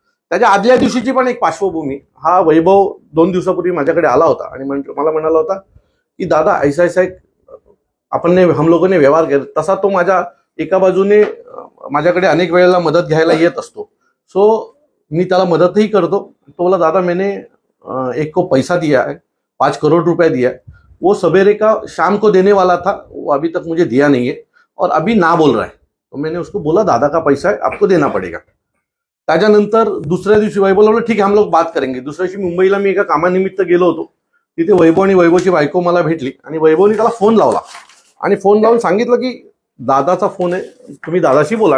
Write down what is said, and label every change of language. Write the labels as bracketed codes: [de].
[mr] त्याच्या आदल्या दिवशीची पण एक पार्श्वभूमी, हा वैभव 2 दिवसापूर्वी माझ्याकडे आला होता आणि मला म्हणाला होता की [hi] दादा ऐसा एक हम लोगों ने [mr] व्यवहार केला, तसा तो माझ्या एका बाजूने माझ्याकडे अनेक वेळेला मदत घ्यायला येत असतो, सो मी त्याला मदतही करतो। [hi] तो बोला दादा मैंने एक को पैसा दिया है, 5 करोड़ रुपए दिया है, वो सवेरे का शाम को देने वाला था, वो अभी तक मुझे दिया नहीं है और अभी ना बोल रहा है। तो मैंने उसको बोला दादा का पैसा है, आपको देना पड़ेगा। [mr] त्याच्यानंतर दुसऱ्या दिवशी वैभव बोला [hi] ठीक है हम लोग बात करेंगे। [mr] दुसऱ्या दिवशी मुंबईला मी एका कामानिमित्त गेलो होतो, तिथे वैभव आणि वैभवची बायको मला भेटली आणि वैभवने त्याला फोन लावला आणि फोन लावून सांगितलं की दादाचा फोन आहे, तुम्ही दादाशी बोला।